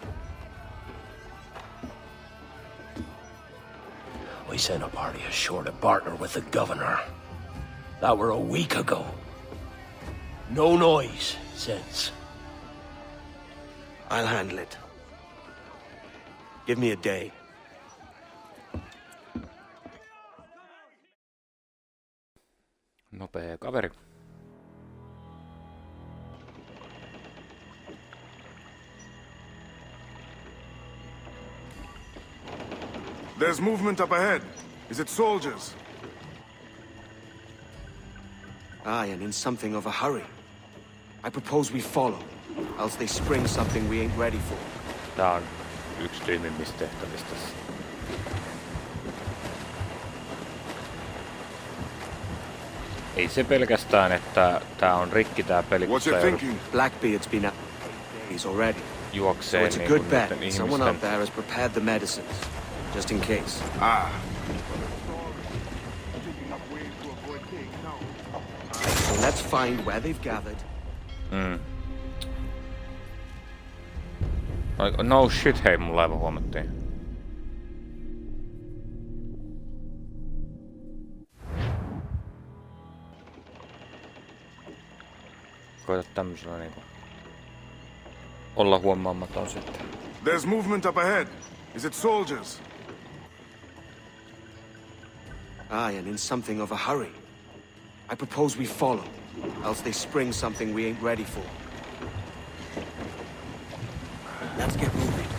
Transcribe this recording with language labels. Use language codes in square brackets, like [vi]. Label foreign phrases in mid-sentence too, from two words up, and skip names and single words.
[en] We sent a party ashore to partner with the governor. That were a week ago. No noise since. I'll handle it. Give me a day. [fi] Nopea kaveri. [en] There's movement up ahead. Is it soldiers? Aye, and in something of a hurry. I propose we follow, else they spring something we ain't ready for. [fi] Tää on yksi tyhmimmistä tehtävistä. Ei se pelkästään, että tää on rikki tää peli, kun [en] What's [fi] sä [en] it [fi] joudut [en] thinking? Blackbeard's been out 8 days already. So [fi] juokseen [en] it's a [fi] niin [en] good [fi] kuin [en] bet. [fi] niiden [en] Someone out [fi] ihmisten. [en] there has prepared the medicines, just in case. Ah. So let's find where they've gathered. No shit, [fi] hei, mun laiva huomattiin. Koita tämmöisellä niinku olla huomaamaton sitten. [en] There's movement up ahead. Is it soldiers? Aye, and in something of a hurry. I propose we follow, else they spring something we ain't ready for. Let's get moving.